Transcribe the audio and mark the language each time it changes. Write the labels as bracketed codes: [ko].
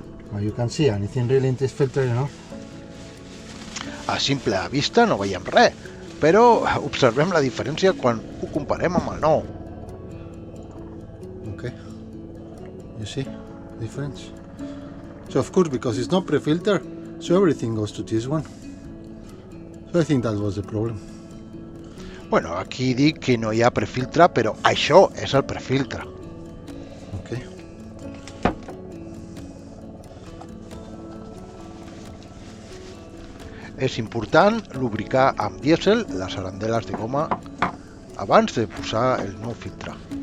[en] Well, you can see anything really in this filter, you know? [ca] A simple vista no veiem res, però observem la diferència quan ho comparem amb el nou. [en] Okay. You see the difference? So of course, because it's not pre-filter, so everything goes to this one. So I think that was the problem. [ca] Bueno, aquí dic que no hi ha prefiltre, però això és el prefiltre. [en] Okay. [ca] És important lubricar amb dièsel les arandeles de goma abans de posar el nou filtre.